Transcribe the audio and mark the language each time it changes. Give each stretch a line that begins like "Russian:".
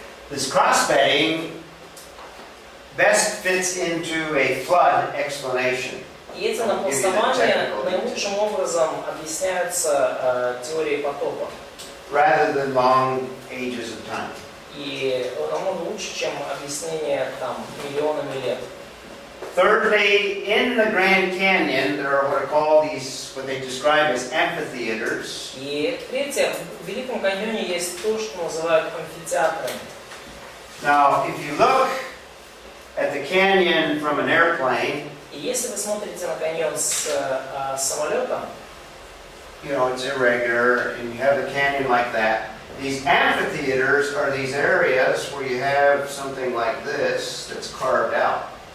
English: This cross-bedding best fits into a flood explanation.
Russian: И эти напластования наилучшим образом объясняются теорией потопа.
English: Rather than long ages of time.
Russian: И намного лучше, чем объяснение миллионами лет.
English: Thirdly, in the Grand Canyon, there are what they describe as amphitheaters.
Russian: И третье, в Великом каньоне есть то, что называют амфитеатрами.
English: Now, if you look at the canyon from an airplane,
Russian: И если вы смотрите на каньон с самолета,
English: it's irregular, and you have the canyon like that. These amphitheaters are these areas where you have something like this that's carved out.